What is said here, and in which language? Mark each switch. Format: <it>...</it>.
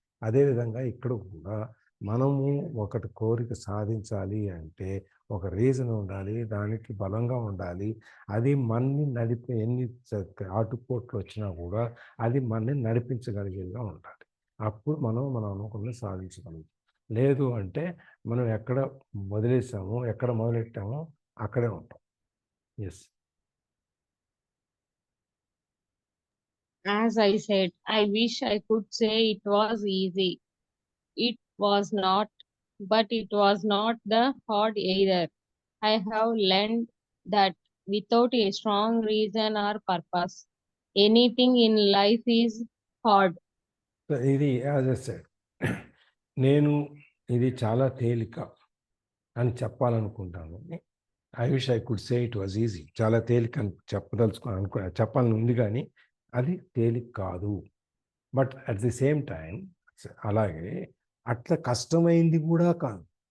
<te>అదేవిధంగా ఇక్కడ కూడా మనము ఒకటి కోరిక సాధించాలి అంటే ఒక రీజన్ ఉండాలి, దానికి బలంగా ఉండాలి, అది మనని నడిపే ఎన్ని ఆటుపోట్లు వచ్చినా కూడా అది మనని నడిపించగలిగేదిగా ఉండాలి. అప్పుడు మనం అనుకున్నది సాధించగలుగుతాం. లేదు అంటే మనం ఎక్కడ వదిలేసామో, ఎక్కడ మొదలెట్టామో అక్కడే ఉంటాం.</te> <en>Yes. As I said, I wish I could say it was easy. It was not, but it was not the hard either. I have learned that without a strong reason or purpose, anything in life is hard.</en> <te>ఇది</te> <en>as I said,</en> <te>నేను ఇది చాలా తేలిక అని చెప్పాలనుకుంటాను.</te> <en>I wish I could say it was easy.</en> <te>చాలా తేలిక అని చెప్పాలని ఉంది కానీ అది తేలిక కాదు.</te> <en>but at the same time</en> <te>అలాగే అట్లా కష్టమైంది కూడా కాదు.</te>